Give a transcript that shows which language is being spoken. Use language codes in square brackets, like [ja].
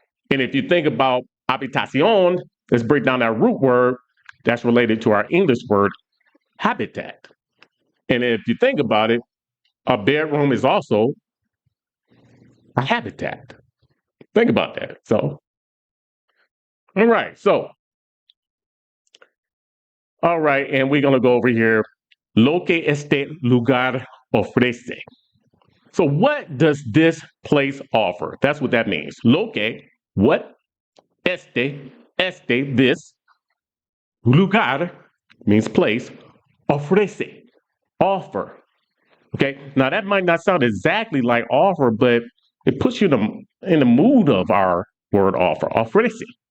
[en] And if you think about habitación, let's break down that root word that's related to our English word habitat. And if you think about it, a bedroom is also a habitat. Think about that. So, all right. So, all right. And we're going to go over here. [es] Lo que este lugar ofrece. [en] So, what does this place offer? That's what that means. Lo que, what? Este, this. Lugar means place. Ofrece, offer. Okay, now that might not sound exactly like offer, but it puts you in the mood of our word offer, ofrece.